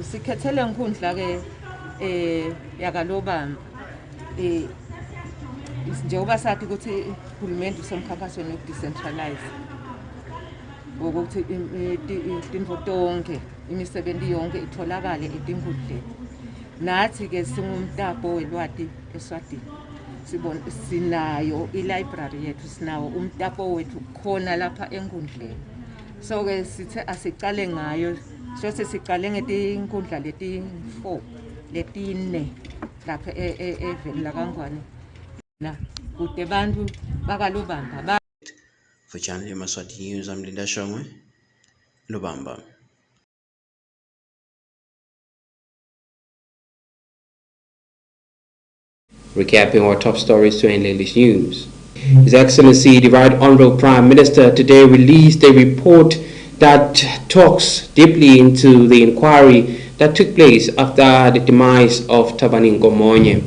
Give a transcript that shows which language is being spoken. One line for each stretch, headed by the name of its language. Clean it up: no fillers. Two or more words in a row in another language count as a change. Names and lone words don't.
Swati: Sikhethele Nkundla-ke yakalobamba njengoba sathi ukuthi uhulumende usemkhankasweni wokudecentralize ukuthi izinto tonke imisebenzi yonke itholakale eTinkundleni. Nathi-ke singumtapo welwati eSwatini sibona sinayo i-library yethu, sinawo umtapo wethu khona lapha enkundleni. So-ke sithe asicale ngayo, hlose sicale ngetinkundla leti-4 leti-4 lapha eveni laKangwane na kude bantu bakalobamba.
English: For Channel Yemaswati News, I'm Linda Shongwe, Lobamba. Recapping our top stories to English News. His Excellency, the Right Honorable Prime Minister, today released a report that talks deeply into the inquiry that took place after the demise of Thabani Nkomonye.